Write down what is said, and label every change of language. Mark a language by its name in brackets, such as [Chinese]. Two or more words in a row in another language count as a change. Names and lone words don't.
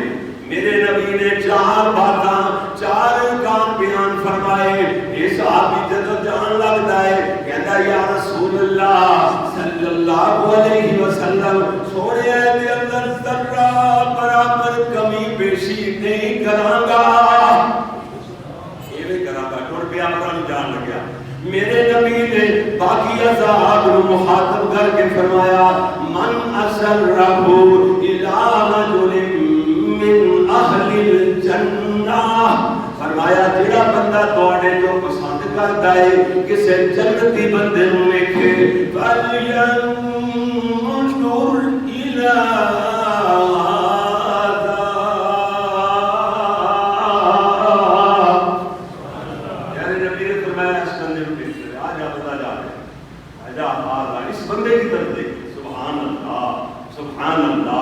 [Punjabi] میرے نبی نے 4 باتاں 4 ارکان بیان فرمائے. یہ صحابی جدو جان لگتا ہے کہتا [Arabic] یا رسول اللہ صلی اللہ علیہ وسلم، [Punjabi] سونے دے اندر ذرہ برابر کمی بیشی نہیں کراں گا. یہ بھی کراں گا، ٹر پیا پرا جان لگیا. [Urdu] میرے نبی نے باقی اصحاب کو مخاطب کر کے [Arabic] فرمایا من اسرہ الی رجل من اہل [Punjabi] الجنہ، فرمایا جڑا بندہ تواڈے جو پسند کردا ہے کسے جنتی بندے نوں ویکھے [Arabic] فَلْيَنظُرْ إِلَىٰ [Urdu] اس بندے کی طرف دیکھ. [Arabic] سبحان اللہ سبحان اللہ.